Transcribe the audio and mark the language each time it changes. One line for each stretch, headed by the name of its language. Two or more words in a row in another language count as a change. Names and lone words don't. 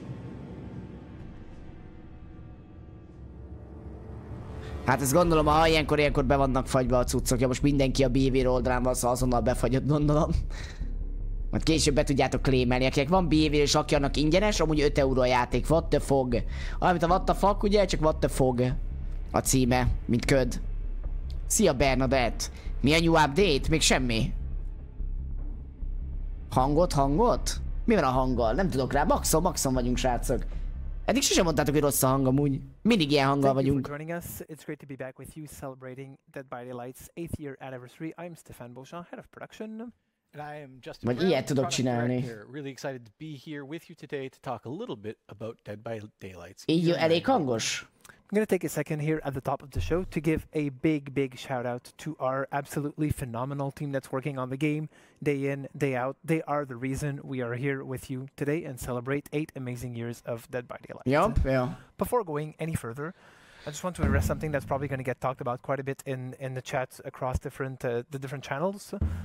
Hungarian: Hát ezt gondolom, ha ilyenkor be vannak fagyva a cuccok. Ja, most mindenki a BV oldalán van, szóval azonnal befagyott, gondolom. Majd később be tudjátok claimelni, akinek van behavior és aki annak ingyenes, amúgy 5 euró a játék,
English: what the fog.
Hungarian: Amit a
English: what the fuck,
Hungarian: ugye, csak
English: what the fog
Hungarian: a címe, mint köd. Szia Bernadett! Mi a
English: new update?
Hungarian: Még semmi. Hangot? Mi van a hanggal? Nem tudok rá. Maxon vagyunk, srácok. Eddig sosem mondtátok, hogy rossz a hang amúgy. Mindig ilyen hanggal vagyunk.
English: Thank you for joining us. It's great to be back with you celebrating Dead by Daylight's 8th year anniversary. I'm Stefan Beauchamp, head of production. And I am Justin
Hungarian: Vagy ilyet tudok csinálni.
English: Really excited to be here with you today to talk a little bit about Dead by Daylight's.
Hungarian: Így elég hangos?
English: I'm going to take a second here at the top of the show to give a big shout out to our absolutely phenomenal team that's working on the game day in, day out. They are the reason we are here with you today and celebrate 8 amazing years of Dead by Daylight. Yep, yeah. Before going any further, I just want to address something that's probably going to get talked about quite a bit in the chats across the different channels.